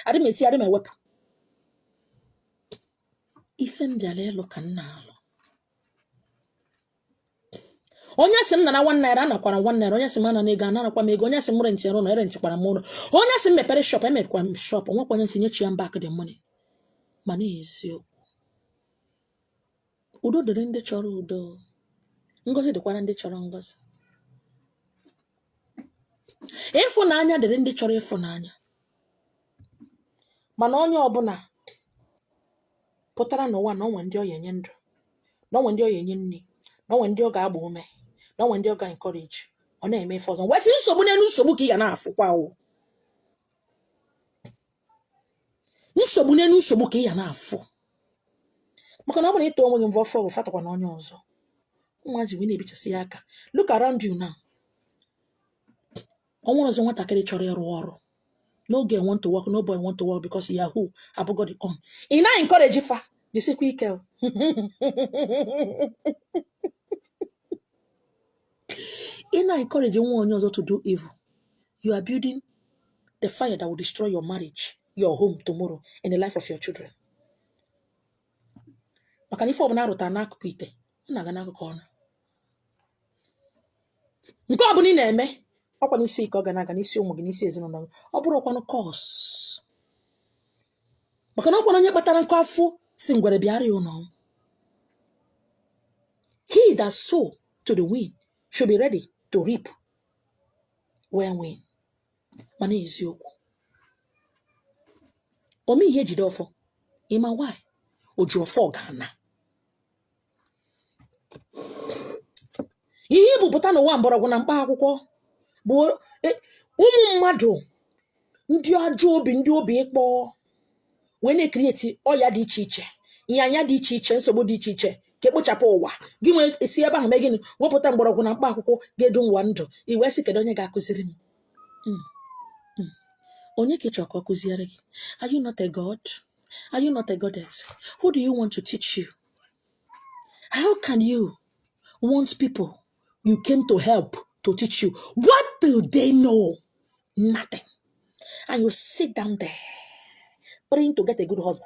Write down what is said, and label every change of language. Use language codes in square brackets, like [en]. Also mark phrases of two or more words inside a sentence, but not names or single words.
[ig] Adị m eti adị m ewepụ. Ife m bịara ịlụ ka nna alụ. Onye sị m na 1 naira anakwara 1 naira. Onye sị m ana na ego anakwa m ego. Onye sị m rent ya ụlọ erentikwara m ụlọ. Onye sị m mepere shop emekwara m shop. Onwekwa onye sị nyechi ya [en] back the money. [ig] Mana eziokwu. Udo dịrị ndị chọrọ udo. Ngozi dịkwara ndị chọrọ ngozi. Ịfụnanya dịrị ndị chọrọ ịfụnanya. Mana onye ọbụla pụtara n'ụwa na onwe ndị ọ ga-enye ndụ. Na onwe ndị ọ ga-enye nri. Na onwe ndị ọ ga-agba ume. Na onwe ndị ọ ga-encourage. Ọ na-eme ife ọzọ. Wesi nsogbu n'elu nsogbu ka ị ga na-afụkwa o. Nsogbu n'elu nsogbu ka ị ga na-afụ. Maka na ọ bụrụ na ịtọ onwe gị mvọ fọ bụ fatakwa na onye ọzọ. Ụmụazị wee na-ebichasị ya aka. [en] Look around you now. [ig] Ọ nwere ọzọ nwatakịrị chọrọ ịrụ ọrụ. [en] No girl want to work, no boy want to work because Yahoo abụgo the on. [ig] Ị na-encourage fa. Jisikwa ike o. Ị na-encourage nwa onye ọzọ [en] to do evil. You are building the fire that will destroy your marriage, your home tomorrow, and the life of your children. [ig] Maka na ife ọbụla arụta n'akụkụ ite, ọ na-aga n'akụkụ ọnụ. Nke ọ bụla ị na-eme, ọkwa n'isi ike ọ ga na-aga n'isi ụmụ gị n'isi ezinụlọ gị. Ọ bụrụ ọkwanụ kọs. Maka na ọkwanụ onye kpatara nkụ afọ si ngwere bịara ya ụlọ. [en] He that sow to the wind should be ready to reap when. [ig] Mana eziokwu. Ome ihe jide ọfọ. Ịma why? Oji ọfọ ga-ana. Ihe ibupụta n'ụwa mgbọrọgwụ na mkpa akwụkwọ bụ ụmụ mmadụ ndị ajọ obi ndị obi ịkpọ wee na-ekrieti ọya dị iche iche, ihe anya dị iche iche, nsogbu dị iche iche ka ekpochapụ ụwa. Gị nwee esi ebe ahụ mee gịnị wepụta mgbọrọgwụ na mkpa akwụkwọ ga-edu ụwa ndụ. Iwe sị kedu onye ga-akụziri m? Onye ke chọrọ ka ọ kụziere gị? [en] Are you not a god? Are you not a goddess? Who do you want to teach you? How can you want people you came to help to teach you? What do they know? Nothing. And you sit down there praying to get a good husband.